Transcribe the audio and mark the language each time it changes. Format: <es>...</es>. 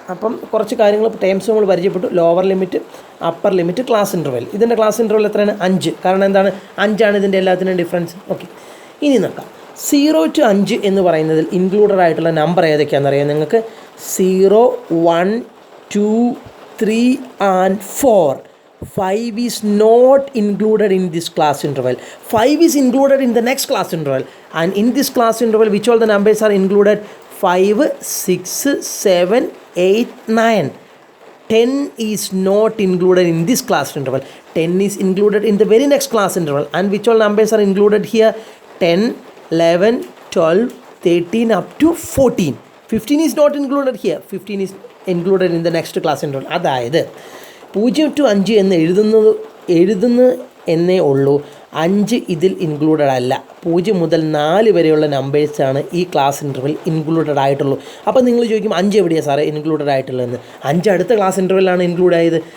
<ml>അപ്പം കുറച്ച് കാര്യങ്ങൾ ടേംസ് നമ്മൾ പരിചയപ്പെട്ടു. Lower limit, upper limit, class interval. ഇതിൻ്റെ ക്ലാസ് ഇൻ്റർവെൽ എത്രയാണ്? 5. കാരണം എന്താണ്? 5 ആണ് ഇതിൻ്റെ എല്ലാത്തിനും ഡിഫറൻസ്. ഓക്കെ, ഇനി നോക്കാം. 0 to 5 എന്ന് പറയുന്നതിൽ ഇൻക്ലൂഡഡ് ആയിട്ടുള്ള നമ്പർ ഏതൊക്കെയാണെന്നറിയാം നിങ്ങൾക്ക്?</ml> <en>0, 1, 2, 3 and 4. 5 is not included in this class interval. 5 is included in the next class interval. And in this class interval, which all the numbers are included? 5, 6, 7, 8, 9. 10 is not included in this class interval. 10 is included in the very next class interval. And which all numbers are included here? 10, 11, 12, 13 up to 14. 15 is not included here. 15 is included in the next class interval.</en> <ml>അതായത് 0 to 5 എന്ന് എഴുതുന്നു എന്നേ ഉള്ളൂ. 5 ഇതിൽ included അല്ല. 0 മുതൽ 4 വരെയുള്ള നമ്പേഴ്സാണ് ഈ ക്ലാസ് ഇൻ്റർവെൽ ഇൻക്ലൂഡഡ് ആയിട്ടുള്ളൂ. അപ്പോൾ നിങ്ങൾ ചോദിക്കും 5 എവിടെയാണ് സാറേ ഇൻക്ലൂഡഡ് ആയിട്ടുള്ളതെന്ന്? 5 അടുത്ത ക്ലാസ് ഇൻ്റർവെല്ലാണ് ഇൻക്ലൂഡ് ആയത്.</ml>